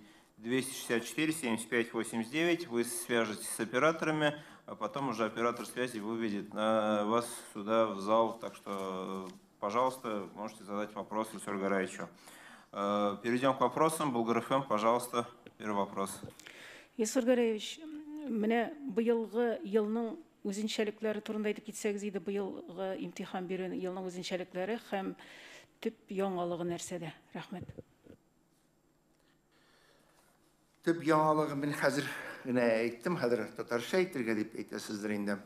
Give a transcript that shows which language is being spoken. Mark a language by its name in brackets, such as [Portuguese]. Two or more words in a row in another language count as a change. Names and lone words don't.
[Russian] 264 75 89. Вы свяжетесь с операторами, а потом уже оператор связи выведет вас сюда, в зал. Так что, пожалуйста, можете задать вопрос Ильсуру Гараевичу. Перейдем к вопросам. Булгар ФМ, пожалуйста, первый вопрос. [Tatar] Ильсур Гараевич, менә быелгы елның үзенчәлекләре турында әйтеп китсәгез иде, быелгы имтихан бирү елның үзенчәлекләре һәм төп яңалыгы нәрсәдә? Рәхмәт. Төп яңалыгы мен хәзер генә әйттем, хәзер татарча әйтергә дип әйтәсездер инде.